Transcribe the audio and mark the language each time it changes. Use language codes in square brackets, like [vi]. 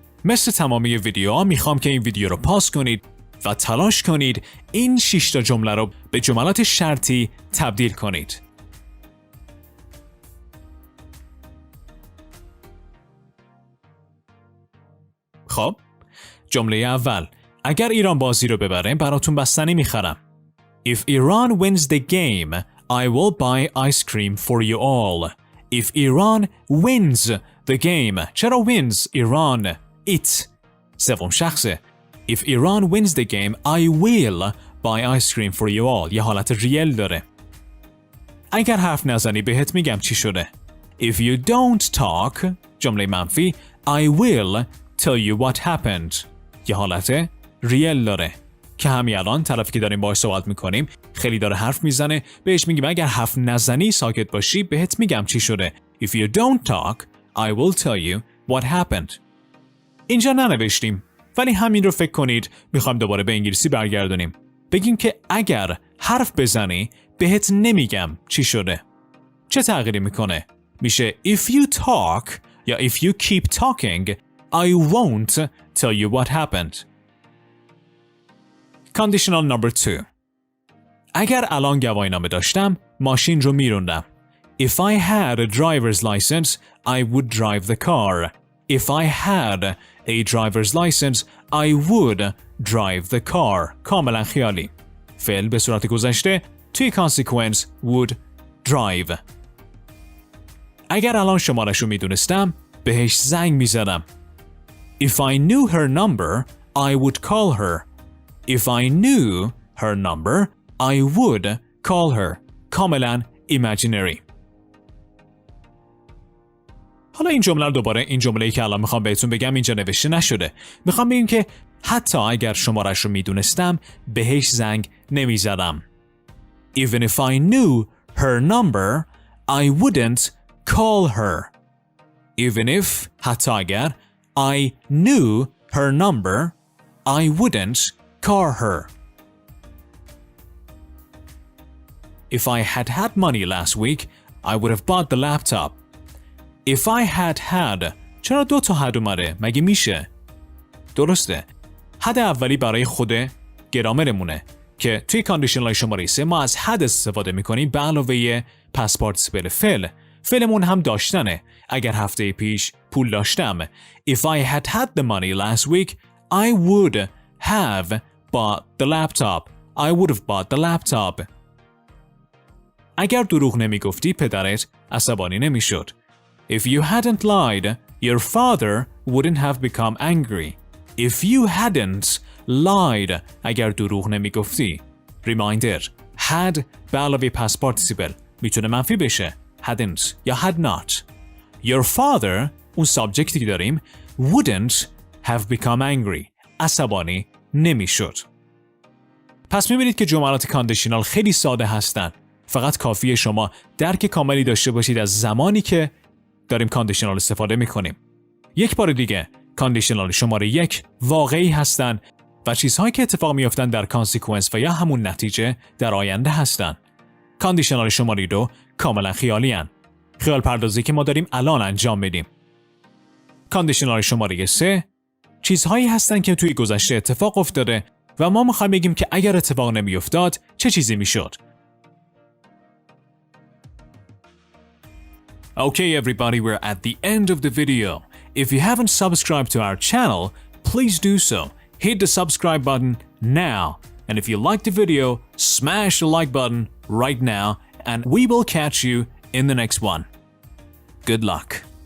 [fa] مثل تمامی ویدیوها میخوام که این ویدیو رو پاس کنید و تلاش کنید این 6 تا جمله رو به جملات شرطی تبدیل کنید. خب، جمله اول. اگر ایران بازی رو ببره براتون بستنی میخرم. [en] If Iran wins the game, I will buy ice cream for you all. If Iran wins the game. [fa] چرا wins؟ ایران. [en] It. [fa] سوم شخصه. [en] If Iran wins the game, I will buy ice cream for you all. [fa] یه حالت ریل داره. اگر حرف نزنی بهت میگم چی شده. [en] If you don't talk. [fa] جمله منفی. [en] I will tell you what happened. [fa] یه حالت ریل داره که همین الان طرفی که داریم باهاش صحبت میکنیم خیلی داره حرف میزنه، بهش میگیم اگر حرف نزنی ساکت باشی بهت میگم چی شده. [en] If you don't talk, I will tell you what happened. [fa] اینجا ننوشتیم ولی همین رو فکر کنید. میخوایم دوباره به انگلیسی برگردونیم. بگیم که اگر حرف بزنی بهت نمیگم چی شده. چه تغییری میکنه؟ میشه [en] if you talk یا if you keep talking I won't tell you what happened. Conditional number 2. [fa] اگر الان گواهینامه داشتم ماشین رو میروندم. [en] If I had a driver's license, I would drive the car. If I had a driver's license, I would drive the car. [fa] کاملا خیالی. فعل به صورت گذشته توی [en] consequence would drive. [fa] اگر الان شمارش رو میدونستم بهش زنگ میزدم. [en] If I knew her number, I would call her. If I knew her number, I would call her. [fa] کاملا imaginary. حالا این جمله رو دوباره این جمله‌ای که الان میخوام بهتون بگم اینجا نوشته نشده. میخوام بگم که حتی اگر شمارش رو میدونستم بهش زنگ نمیزدم. [en] Even if I knew her number, I wouldn't call her. Even if [fa] حتی اگر [en] I knew her number, I wouldn't call her. If I had had money last week, I would have bought the laptop. If I had [fa] چرا 2 تا had اومده؟ مگه میشه؟ درسته. had اولی برای خود گرامرمونه که توی کاندیشنال شماره 3 ما از had استفاده میکنیم به علاوه پس پارتیسیپل فعل. فعلمون هم داشتنه. اگر هفته پیش پول داشتم. [en] If I had had the money last week, I would have bought the laptop. I would have bought the laptop. [fa] اگر دروغ نمیگفتی پدرت عصبانی نمیشد. [en] If you hadn't lied, your father wouldn't have become angry. If you hadn't [fa] lied اگر دروغ نمیگفتی. reminder had به علاوه past participle میتونه منفی بشه hadn't یا had not. [en] Your father [fa] اون سابجکتی که داریم [en] wouldn't have become angry [fa] عصبانی نمیشد. پس میبینید که جملات کاندیشنال خیلی ساده هستن. فقط کافیه شما درک کاملی داشته باشید از زمانی که داریم کاندیشنال استفاده میکنیم. یک بار دیگه کاندیشنال شماره 1 واقعی هستن و چیزهایی که اتفاق میافتن در کانسیکوئنس و یا همون نتیجه در آینده هستن. کاندیشنال شماره 2 کاملا خیالی هستن. خیال پردازی که ما داریم الان انجام میدیم. کاندیشنال شماره 3 چیزهایی هستن که توی گذشته اتفاق افتاده و ما میخوایم بگیم که اگر اتفاق نمیافتاد چه چیزی میشد. [en] Okay everybody, we're at the end of the video. If you haven't subscribed to our channel, please do so. Hit the subscribe button now. And if you liked the video, smash the like button right now and we will catch you in the next one. Good luck.